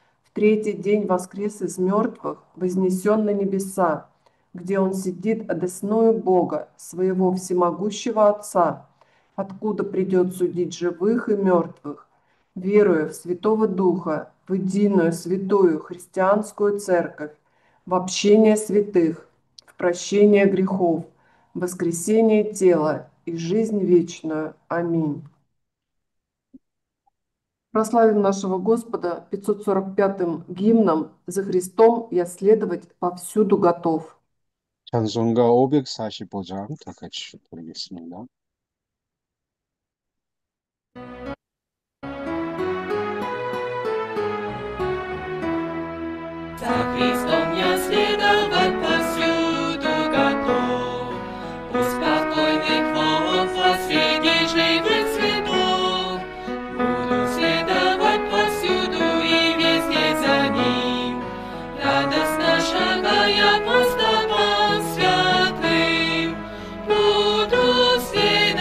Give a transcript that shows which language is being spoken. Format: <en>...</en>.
<ru>в третий день воскрес из мертвых, вознесен на небеса, где Он сидит одесную Бога, своего всемогущего Отца, откуда придет судить живых и мертвых, веруя в Святого Духа, в единую святую христианскую церковь, в общение святых, в прощение грехов, в воскресение тела и жизнь вечную. Аминь. Прославим нашего Господа 545-м гимном «За Христом я следовать повсюду готов».</ru> <ko>찬송가 545장 다 같이 부르겠습니다.</ko> <ru>За Христом я следовать повсюду готов. У спокойных вод соседей живых цветов буду следовать повсюду и везде за Ним, радостно шагая по стопам святым. Буду следовать</ru>